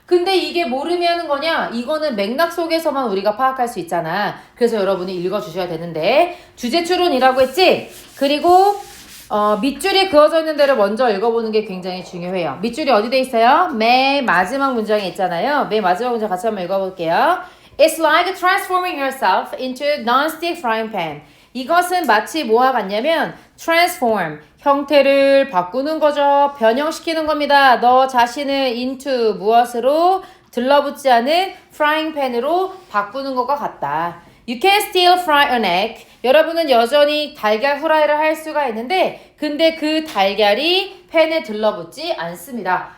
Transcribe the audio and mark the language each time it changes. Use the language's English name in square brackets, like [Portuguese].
[Korean] 근데 이게 뭘 의미하는 거냐? 이거는 맥락 속에서만 우리가 파악할 수 있잖아. 그래서 여러분이 읽어주셔야 되는데 주제 추론이라고 했지? 그리고 밑줄이 그어져 있는 데를 먼저 읽어보는 게 굉장히 중요해요. 밑줄이 어디 돼 있어요? 맨 마지막 문장에 있잖아요. 맨 마지막 문장 같이 한번 읽어볼게요. [English] It's like transforming yourself into non-stick frying pan. [Korean] 이것은 마치 뭐와 같냐면 transform, 형태를 바꾸는 거죠. 변형시키는 겁니다. 너 자신을 into 무엇으로 들러붙지 않은 frying pan으로 바꾸는 것과 같다. [English] You can still fry an egg. [Korean] 여러분은 여전히 달걀 후라이를 할 수가 있는데 근데 그 달걀이 팬에 들러붙지 않습니다.